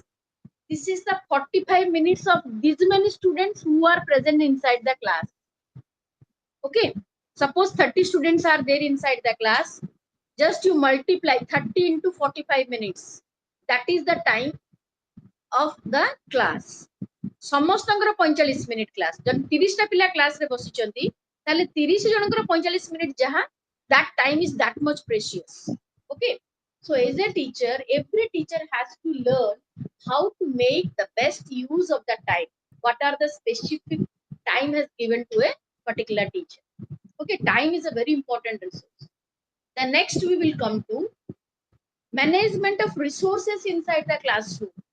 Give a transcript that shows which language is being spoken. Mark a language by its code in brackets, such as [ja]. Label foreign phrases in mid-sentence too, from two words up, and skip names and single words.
[en] This is the 45 minutes of these many students who are present inside the class. Okay. Suppose 30 students are there inside the class. Just you multiply 30 into 45 minutes. That is the time of the class. [or] ସମସ୍ତଙ୍କର 45 [en] minute class [or] ଯଦି 30ଟା ପିଲା କ୍ଲାସରେ ବସିଛନ୍ତି ତାହେଲେ 30 ଜଣଙ୍କର 45 ମିନିଟ୍ ଯାହା [en] that time is that much precious. Okay, so as a teacher, every teacher has to learn how to make the best use of the time. What are the specific time has given to a particular teacher? Okay, time is a very important resource. The next we will come to management of resources inside the classroom.